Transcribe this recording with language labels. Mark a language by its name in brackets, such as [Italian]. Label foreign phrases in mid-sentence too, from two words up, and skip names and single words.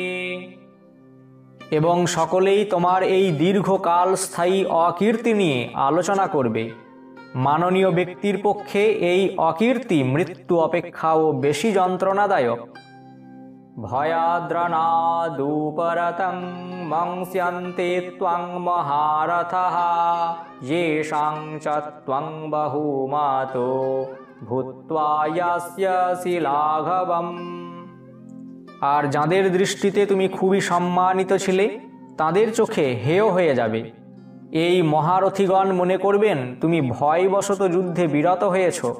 [Bangla] এবং সকলেই তোমার এই দীর্ঘকাল স্থায়ী অকীর্তি নিয়ে আলোচনা করবে। মাননীয় ব্যক্তির পক্ষে এই অকীর্তি মৃত্যু অপেক্ষাও বেশি যন্ত্রণাদায়ক। [Sanskrit] ভয়াদ্রনাদুপরতং মংস্যন্তে ত্বং মহারথঃ येषां च त्वं बहुमतो ভূত্বা ইয়াস্যসি লাঘবম। [Bangla] আর যাদের দৃষ্টিতে তুমি খুবই সম্মানিত ছিলে, তাদের চোখে হেয় হয়ে যাবে। এই মহারথীগণ মনে করবেন তুমি ভয়বশত যুদ্ধে বিরত হয়েছ।